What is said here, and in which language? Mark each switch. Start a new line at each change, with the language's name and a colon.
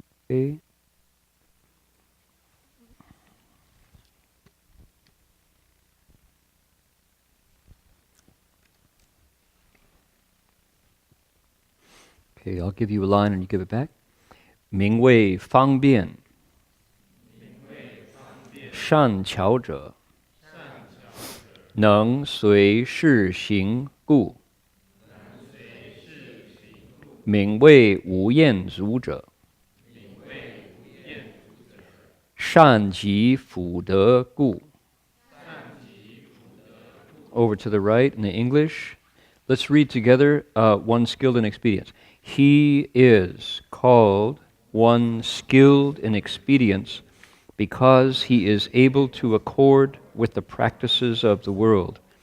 English: Okay. Okay, I'll give you a line and you give it back.
Chinese: 名为方便善巧者，能随事行故。名为无厌足者，善及福德故。
English: Over to the right in the English. Let's read together one skilled in expedience. He is called one skilled in expedience because he is able to accord with the practices of the world.